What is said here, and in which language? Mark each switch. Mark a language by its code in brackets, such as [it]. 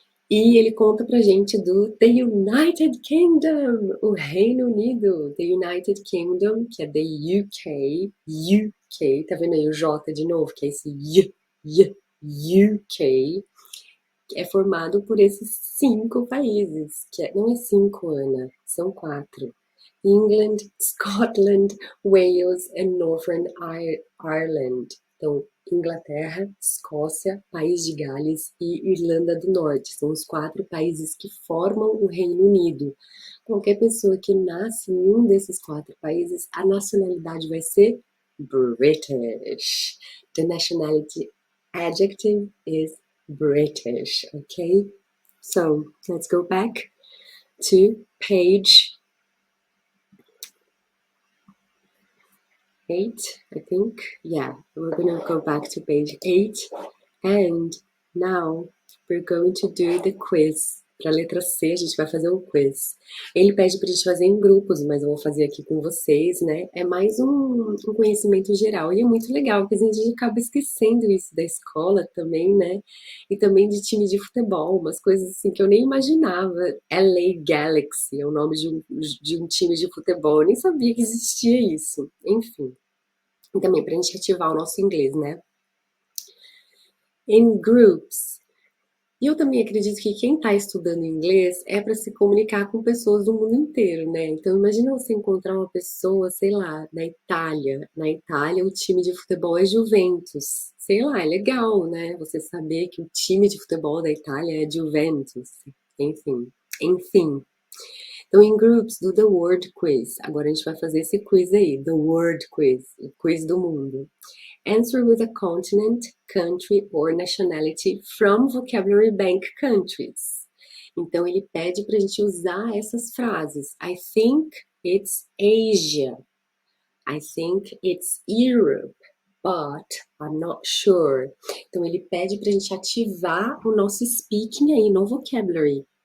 [pt] E ele conta pra gente do The United Kingdom, o Reino Unido. The United Kingdom, que é the UK, tá vendo aí o J de novo, que é esse UK, é formado por esses 5 países, não é 5, Ana, são 4. [en] England, Scotland, Wales and Northern Ireland. [pt] Então, Inglaterra, Escócia, País de Gales e Irlanda do Norte. São os 4 países que formam o Reino Unido. Qualquer pessoa que nasce em um desses 4 países, a nacionalidade vai ser British. [en] The nationality adjective is British, okay? So, let's go back to page 8, I think. Yeah, we're gonna go back to page 8 and now we're going to do the quiz [pt] Para a letra C, a gente vai fazer um quiz. Ele pede para a gente fazer em grupos, mas eu vou fazer aqui com vocês, né? É mais um conhecimento geral. E é muito legal, porque a gente acaba esquecendo isso da escola também, né? E também de time de futebol, umas coisas assim que eu nem imaginava. LA Galaxy é o nome de um time de futebol. Eu nem sabia que existia isso. Enfim. E também para a gente ativar o nosso inglês, né? [en] In groups. [pt] E eu também acredito que quem está estudando inglês é para se comunicar com pessoas do mundo inteiro, né? Então imagina você encontrar uma pessoa, sei lá, da Itália. Na Itália o time de futebol é Juventus. Sei lá, é legal, né? Você saber que o time de futebol da Itália é Juventus. Enfim. Então, em groups, do The Word Quiz. Agora a gente vai fazer esse quiz aí, The Word Quiz, o quiz do mundo. [en] Answer with a continent, country or nationality from vocabulary bank countries. [pt] Então, ele pede para a gente usar essas frases. [en] I think it's Asia. I think it's Europe. But I'm not sure. [pt] Então, ele pede para a gente ativar o nosso speaking aí no vocabulary.